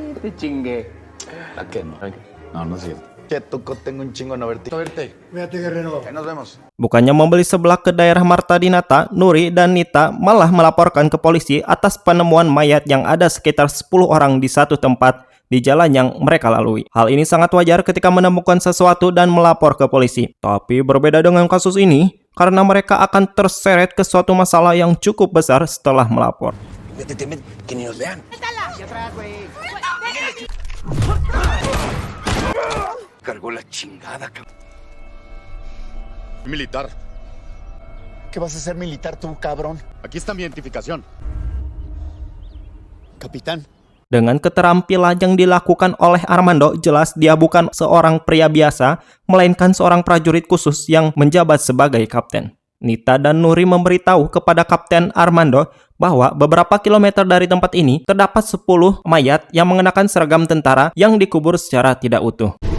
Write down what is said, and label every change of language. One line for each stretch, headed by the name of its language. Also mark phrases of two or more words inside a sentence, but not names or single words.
Indonesian: Bukannya membeli seblak ke daerah Marta Dinata, Nuri dan Nita malah melaporkan ke polisi atas penemuan mayat yang ada sekitar 10 orang di satu tempat di jalan yang mereka lalui. Hal ini sangat wajar ketika menemukan sesuatu dan melapor ke polisi. Tapi berbeda dengan kasus ini, karena mereka akan terseret ke suatu masalah yang cukup besar setelah melapor.
Spanish: Cargó la chingada, cabrón. Militar. ¿Qué vas a hacer militar tú, cabrón? Aquí está mi identificación. Capitán.
Indonesian: Dengan keterampilan yang dilakukan oleh Armando, jelas dia bukan seorang pria biasa, melainkan seorang prajurit khusus yang menjabat sebagai kapten. Nita dan Nuri memberitahu kepada Kapten Armando bahwa beberapa kilometer dari tempat ini terdapat 10 mayat yang mengenakan seragam tentara yang dikubur secara tidak utuh.